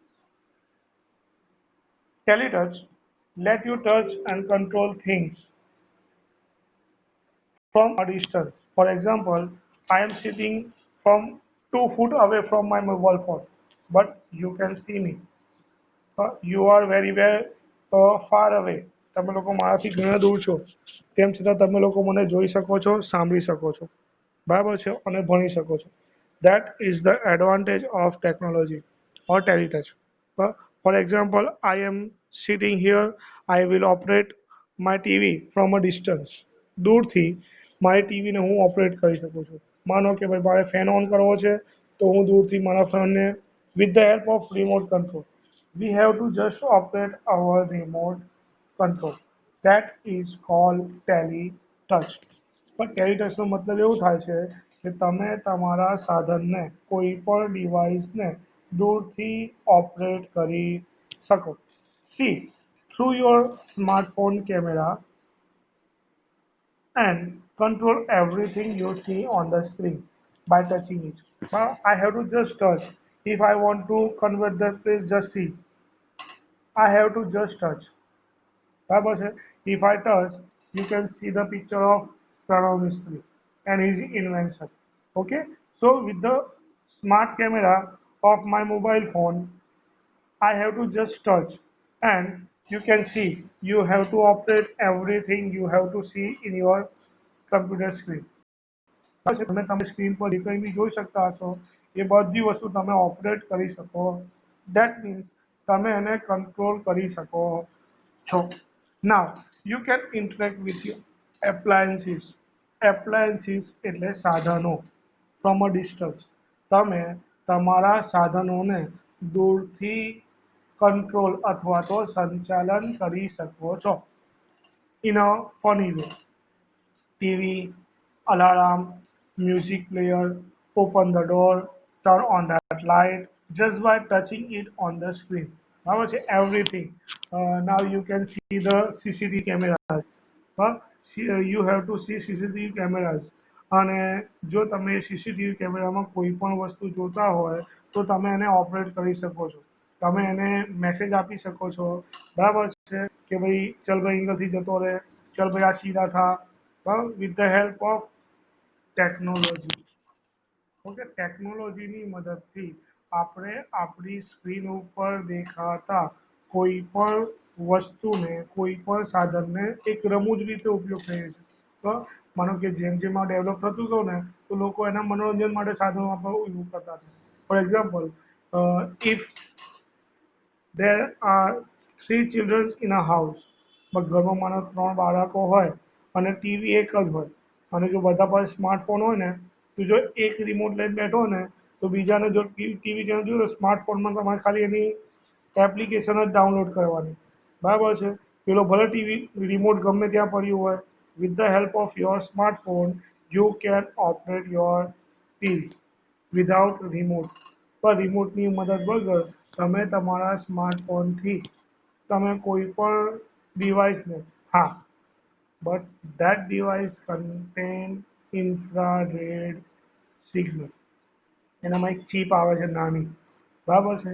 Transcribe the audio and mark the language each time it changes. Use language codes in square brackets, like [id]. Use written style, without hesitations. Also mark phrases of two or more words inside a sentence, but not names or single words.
[en] TeleTouch let you touch and control things from a distance. For example, I am sitting from 2 foot away from my mobile phone, but you can see me. You are very well far away. [gu] તમે લોકો મારાથી ઘણા દૂર છો તેમ છતાં તમે લોકો મને જોઈ શકો છો, સાંભળી શકો છો, બરાબર છે, અને ભણી શકો છો. [en] That is the advantage of technology or teletouch. For example, I am sitting here. I will operate my TV from a distance. [gu] દૂરથી મારી ટીવીને હું ઓપરેટ કરી શકું છું. માનો કે ભાઈ મારે ફેન ઓન કરવો છે તો હું દૂરથી મારા ફેનને [en] with the help of remote control. We have to just operate our remote control. That is called TeleTouch. [gu] પણ ટેલિટચનો મતલબ એવું થાય છે કે તમે તમારા સાધનને કોઈ પણ ડિવાઇસને દૂરથી ઓપરેટ કરી શકો. [en] See, through your smartphone camera and control everything you see on the screen by touching it. I have to just touch. If I want to convert that place, just see. I have to just touch. [gu] બરાબર છે? [en] If I touch, you can see the picture of Pranav Mistry and his invention. Okay, so with the smart camera of my mobile phone, I have to just touch, and you can see. You have to operate everything you have to see in your computer screen. [gu] તમે તમે સ્ક્રીન પર જે કંઈ બી જોઈ શકતા હશો એ બધી વસ્તુ તમે ઓપરેટ કરી શકો. [en] That means [gu] તમે એને કંટ્રોલ કરી શકો છો. [en] Now you can interact with your appliances. Appliances [gu] એટલે સાધનો [en] from a distance. [gu] તમે તમારા સાધનોને દૂરથી કંટ્રોલ અથવા તો સંચાલન કરી શકો છો [en] in a funny way. TV, alarm, music player, open the door, turn on that light just by touching it on the screen. Now it's everything. Now you can see the CCTV cameras. You have to see CCTV cameras. [gu] અને જો તમે સીસીટીવી કેમેરામાં કોઈ પણ વસ્તુ જોતા હોય તો તમે એને ઓપરેટ કરી શકો છો. તમે એને મેસેજ આપી શકો છો, બરાબર છે, કે ભાઈ ચલ ભાઈ અહીંયાથી જતો રહે, [hi] चल भाई आ सीधा था, [en] with the help of technology. [gu] ઓકે, ટેકનોલોજીની મદદથી આપણે આપણી સ્ક્રીન ઉપર દેખાતા કોઈ પણ વસ્તુને, કોઈ પણ સાધનને એક રમૂજ રીતે ઉપયોગ કરીએ છીએ. તો માનો કે જેમ જેમ આ ડેવલપ થતું હતું ને, તો લોકો એના મનોરંજન માટે સાધનો વાપરવા યુઝ કરતા હતા. [en] For example, if there are three children in a house. [gu] ઘરમાં માનો ત્રણ બાળકો હોય અને ટીવી એક જ હોય, અને જો બધા પાસે સ્માર્ટફોન હોય ને, તો જો એક રિમોટ લઈને બેઠો ને, તો બીજાને જો ટીવી ચેનલ જોયું તો સ્માર્ટફોનમાં તમારે ખાલી એની એપ્લિકેશન જ ડાઉનલોડ કરવાની. બરાબર છે? પેલો ભલે ટીવી રિમોટ ગમે ત્યાં પડ્યું હોય, [en] with the help of your smartphone you can operate your TV without remote. [gu] પણ રિમોટની મદદ વગર તમે તમારા સ્માર્ટફોનથી તમે કોઈ પણ ડિવાઇસને, હા, [en] but that device contain infrared signal. [gu] એનામાં એક ચીપ આવે છે નાની, બરાબર છે?